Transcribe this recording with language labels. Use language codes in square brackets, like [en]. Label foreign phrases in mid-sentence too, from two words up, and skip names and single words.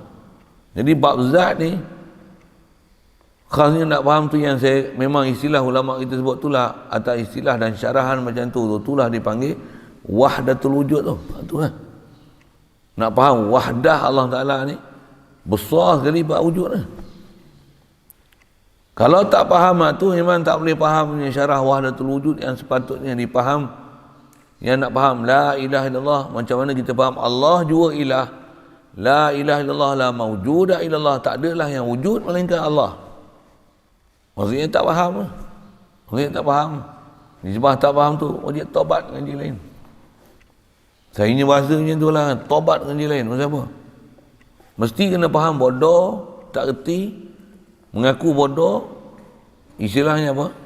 [ms] Jadi bab zat ni, Khasnya nak faham tu yang saya, memang istilah ulama kita sebut itulah, atau istilah dan syarahan macam tu, itulah dipanggil [ar] وحدة الوجود [ms] tu. Itulah. Nak faham [ar] وحدة الله تعالى [ms] ni besar sekali bab wujud ni. Kalau tak faham tu, memang tak boleh faham syarah [ar] وحدة الوجود [ms] yang sepatutnya dipaham. Yang nak faham [ar] لا إله إلا الله, [ms] macam mana kita faham Allah juga ilah. [ar] لا إله إلا الله، لا موجود إلا الله, [ms] tak adalah yang wujud melainkan Allah. Maksudnya tak faham. Maksudnya tak faham. Sebab tak faham tu, dia tobat dengan dia lain. Saya bahasa macam tu lah, tobat dengan dia lain. Maksud apa? Mesti kena faham bodoh, tak reti, mengaku bodoh, istilahnya apa?